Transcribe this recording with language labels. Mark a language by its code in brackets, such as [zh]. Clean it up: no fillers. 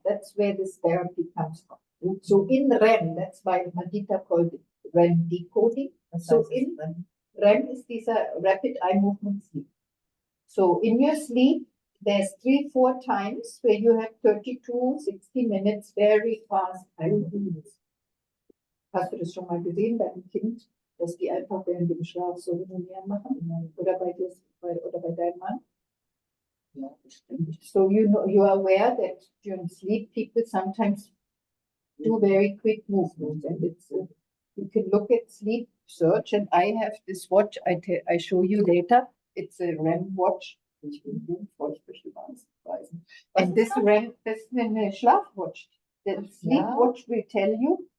[en] That's where this therapy comes from. So in REM, that's why Madita called it REM decoding. So in REM is this rapid eye movement sleep. So in your sleep, there's 3-4 times where you have 32, 60 minutes very fast eye movements. [de] Hast du das schon mal gesehen bei einem Kind, dass die einfach während dem Schlaf so hin und her machen? Oder bei deinem Mann? Ja, bestimmt. [en] So you are aware that during sleep, people sometimes do very quick movements, and it's you can look at sleep search, and I have this watch I show you later. It's a REM watch. And this REM, this is a Schlafwatch. The sleep watch will tell you